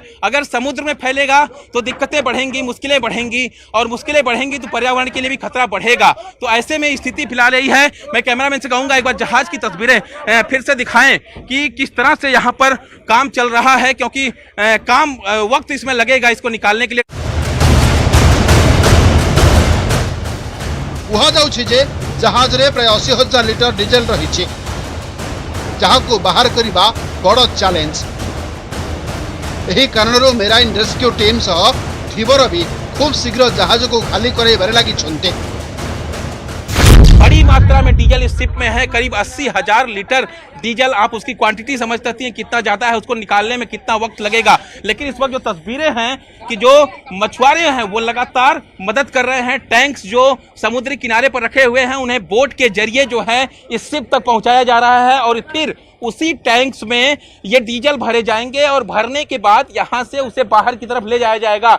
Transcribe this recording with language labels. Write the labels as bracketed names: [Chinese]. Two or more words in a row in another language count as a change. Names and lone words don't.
[Hindi] अगर समुद्र में फैलेगा तो दिक्कतें बढ़ेंगी, मुश्किलें बढ़ेंगी और मुश्किलें बढ़ेंगी तो पर्यावरण के लिए भी खतरा बढ़ेगा। तो ऐसे में स्थिति फिलहाल यही है। मैं कैमरामैन से कहूंगा एक बार जहाज की तस्वीरें फिर से दिखाएं कि किस तरह से यहाँ पर काम चल रहा है, क्योंकि काम वक्त इसमें लगेगा इसको निकालने के लिए। [Odia] କୁହାଯାଉଛି ଯେ ଜାହାଜରେ ପ୍ରାୟ 80,000 ଲିଟର ଡିଜେଲ ରହିଛି, ଯାହାକୁ ବାହାର କରିବା ବଡ଼ ଚ୍ୟାଲେଞ୍ଜ। ଏହି କାରଣରୁ [English] marine rescue team [Odia] ସହ ଧୀବର ବି ଖୁବ୍ ଶୀଘ୍ର ଜାହାଜକୁ ଖାଲି କରାଇବାରେ ଲାଗିଛନ୍ତି। [Hindi] बड़ी मात्रा में डीजल इस शिप में है, करीब 80,000 लीटर डीजल। आप उसकी क्वांटिटी समझ सकती हैं कितना ज़्यादा है, उसको निकालने में कितना वक्त लगेगा। लेकिन इस वक्त जो तस्वीरें हैं कि जो मछुआरे हैं वो लगातार मदद कर रहे हैं। टैंक्स जो समुद्री किनारे पर रखे हुए हैं उन्हें बोट के जरिए जो है इस शिप तक पहुंचाया जा रहा है और फिर उसी टैंक्स में ये डीजल भरे जाएंगे और भरने के बाद यहाँ से उसे बाहर की तरफ ले जाया जाएगा।